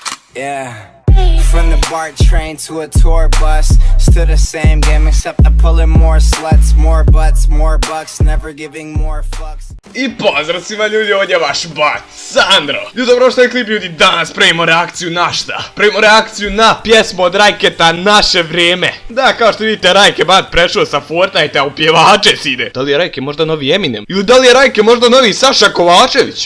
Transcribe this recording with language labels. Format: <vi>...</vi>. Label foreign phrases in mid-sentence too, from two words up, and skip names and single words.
<en>Yeah. From the BART train to a tour bus, still the same game except I'm pulling more sluts, more butts, more bucks, never giving more fucks.</en> <bs>I pozdrav svima ljudi, ovdje je vaš bat, Sandro. Ljudi, prošli klip ljudi, danas pravimo reakciju na šta? Pravimo reakciju na pjesmu od Rajketa Naše vrijeme. Da, kao što vidite, Rajke bat prešao sa Fortnite-a u pjevače si ide. Da li je Rajke možda novi Eminem? Ili da li je Rajke možda novi Saša Kovačević?</bs>